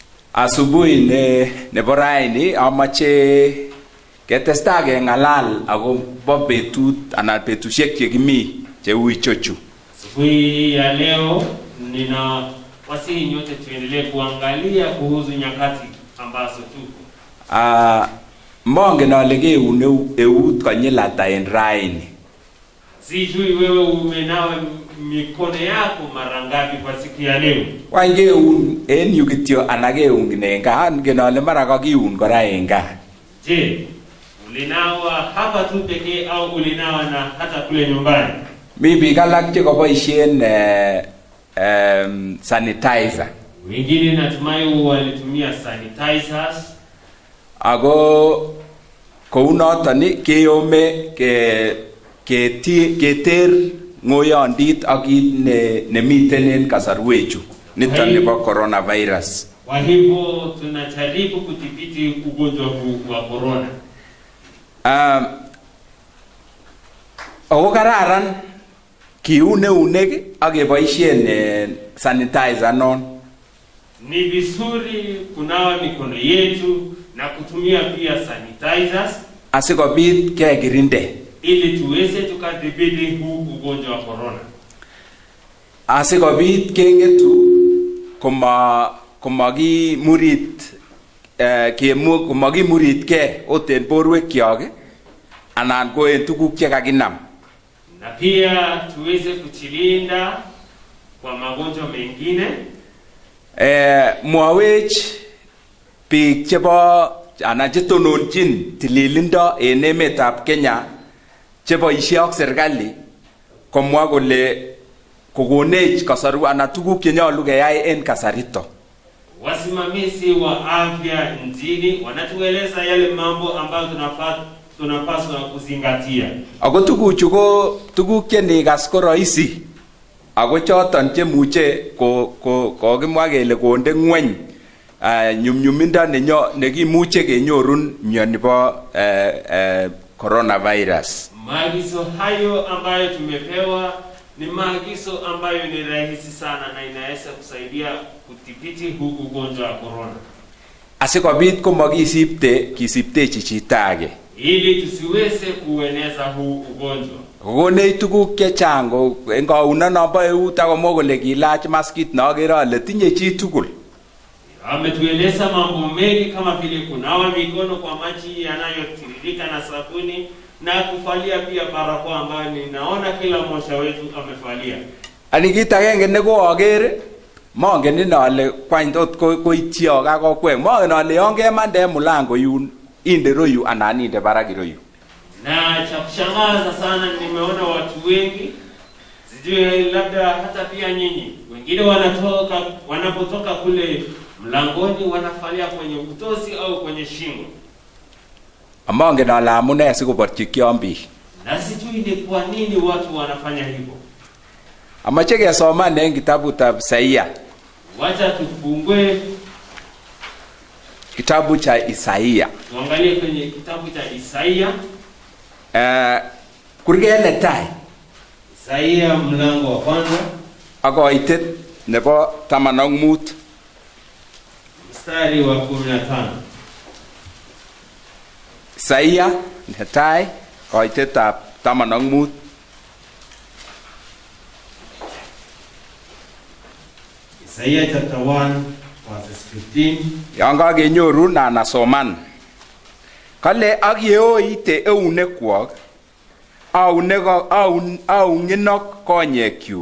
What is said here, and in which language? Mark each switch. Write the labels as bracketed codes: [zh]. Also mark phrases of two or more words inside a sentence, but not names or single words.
[kln] Asubuhi nebo raini amache ketesta kengalal akobo betut anan betusiek chekimi cheu ichochu. [sw] Asubuhi ya leo nina wasihi nyote tuendelee kuangalia kuhusu nyakati ambazo tuko. [kln] Mongen ale keun eut konyil ata en raini. [sw] Sijui wewe umenawa mikono yako mara ngapi kwa siku ya leo? [kln] Wangeun en yu kityo ana keun en gaa, ngen ale mara kakiun kora en gaa. [sw] Je, ulinawa hapa tu pekee au ulinawa na hata kule nyumbani? [kln] Mi biik alak chekoboisien sanitizer. [sw] Wengine natumai walitumia sanitizers. [kln] Ako kou noton keyome keter ngoyondit ak kit nemiten en kasarwechu niton nebo coronavirus. [sw] Kwa hivyo tunajaribu kudhibiti ugonjwa huu wa corona. [kln] Ako kararan kiun eunek ak keboisien sanitizer non. [sw] Ni vizuri kunawa mikono yetu na kutumia pia sanitizers [kln] asikobit kekirinde, [sw] ili tuweze tukadhibiti huu ugonjwa wa corona. [kln] Asikobit kengetu komakimuritke oten borwekyok anan ko en tuguk chekakinam. [sw] Na pia tuweze kujilinda kwa magonjwa mengine. [kln] Mwawech biik chebo anan chetononjin tililindo en emetab Kenya cheboisie ak serikali komwa kole kokonech kasaru anan tuguk chenyolu keyai en kasarito. [sw] Wasimamizi wa afya nchini wanatueleza yale mambo ambayo tunapaswa kuzingatia. [kln] Ako tuguchu ko tuguk chenikas ko rahisi, ako choton chemuche kokimwa kele konde ngweny nyumnyumindo nekimuche kenyorun mioni bo coronavirus. [sw] Maagizo hayo ambayo tumepewa ni maagizo ambayo ni rahisi sana na inaweza kusaidia kudhibiti huu ugonjwa wa corona. [kln] Asikobit kisiptechi chito age, [sw] ili tusiweze kueneza huu ugonjwa. [kln] Kokonech tuguk chechang en kaunono bo eut akomwa kole kilach maskit neagere ale tinye chi tugul. [sw] Ametueleza mambo mengi kama vile kunawa mikono kwa maji yanayotiririka na sabuni na kuvalia pia barakoa ambayo ninaona kila mmoja wetu amevalia. [kln] Ani kit agenge nekoagere mongen ale kwany tot koityo kakokwek, mongen ale yon kemande mulango yun inde royu anan inde barak royu. [sw] Na cha kushangaza sana nimeona watu wengi, sijui labda hata pia nyinyi, wengine wanapotoka kule mlangoni wanafalia kwenye utosi au kwenye shingo. [kln] Amongen ale amune sikoborchi kiambi. [sw] Na sijui ni kwa nini watu wanafanya hivyo. [kln] Amache kesoman en kitabutab Isaia. [sw] Wacha tufungue kitabu cha Isaia. Tuangalie kwenye kitabu cha Isaia. [kln] Kurge netai. [sw] Isaia mlango wa kwanza. [kln] Akoitet nebo 15. [sw] Mstari wa 15. [kln] Isaia netai koitetab 15. [en] Isaiah chapter 1 verses 15. [kln] Yon kakenyoru nasoman. Kale ak yeoite eunekwok aunginok konyekyuk.